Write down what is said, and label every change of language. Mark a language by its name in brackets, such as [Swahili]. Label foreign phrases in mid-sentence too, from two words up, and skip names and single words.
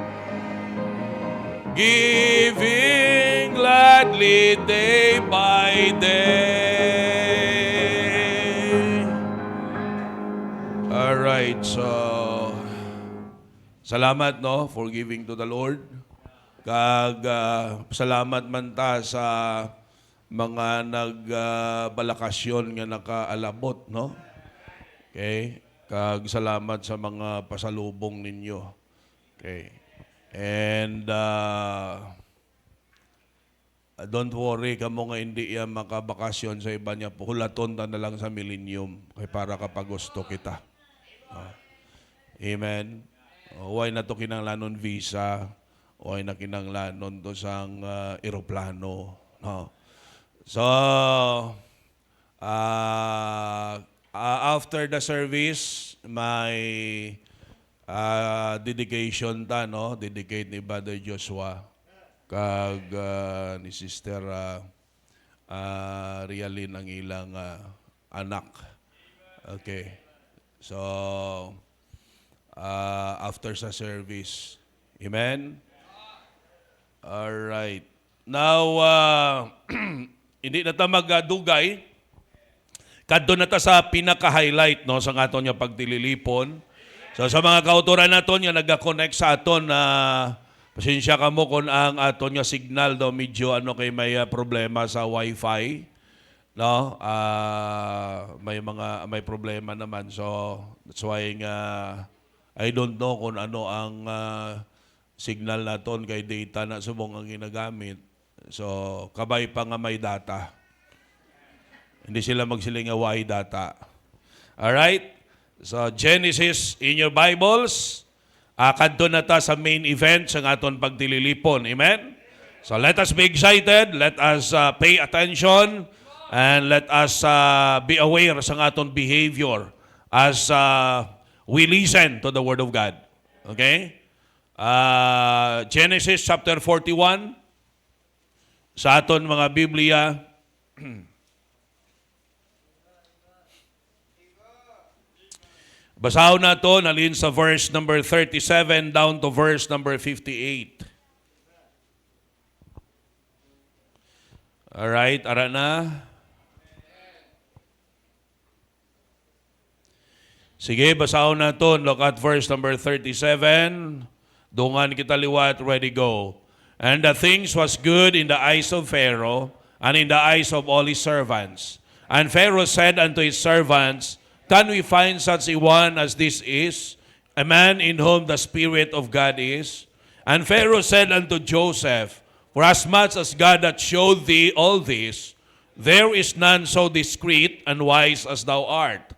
[English] Giving gladly day by day. All right, so salamat, no, for giving to the Lord. [Hiligaynon] Kag salamat man ta sa mga nagbalakasyon nga nakaalabot, no? Okay? Kag salamat sa mga pasalubong ninyo. [English] Okay. And don't worry, [Hiligaynon] kamo nga hindi yan makabakasyon sa iba niya. Hulaton ta na lang sa Millennium kay para kapag gusto kita. Amen. Huwag na to kinanglanon visa. Huwag na kinanglanon to sang eroplano. No. So, [English] after the service, [Hiligaynon] may dedication ta, no? Dedicate ni Brother Joshua kag ni Sister Rialin ang ilang anak. Okay. So, after sa service. Amen? Alright. Now, hindi na ta magdugay. Kadto na ta sa pinaka-highlight, no, sa aton nga pagtililipon. So sa mga kauturan naton nga nagka-connect sa aton na pasensya ka mo kung ang aton nga signal daw medyo kay may problema sa wifi, no? May problema naman. [English] So that's why I don't know [Hiligaynon] kung ano ang signal naton kay data na subong ang ginagamit. So kabay pa nga may data. Hindi sila magsiling nga [English] why data. [Hiligaynon] Alright? [English] So, Genesis in your Bibles. [Hiligaynon] Kadto na ta sa main event sa aton pagtililipon. [English] Amen? So, let us be excited. Let us pay attention. And let us be aware [Hiligaynon] sa aton [English] behavior as we listen to the Word of God. Okay? Genesis chapter 41. [Hiligaynon] Sa aton mga Biblia. Basahon na ito, nalin sa verse number 37 down to verse number 58. [English] Alright, [Hiligaynon] ara na. Sige, basahon na ito. [English] Look at verse number 37. [Hiligaynon] Dungan kita liwat, [English] ready, go. And the things was good in the eyes of Pharaoh, and in the eyes of all his servants. And Pharaoh said unto his servants, can we find such a one as this is, a man in whom the Spirit of God is? And Pharaoh said unto Joseph, for as much as God hath showed thee all this, there is none so discreet and wise as thou art.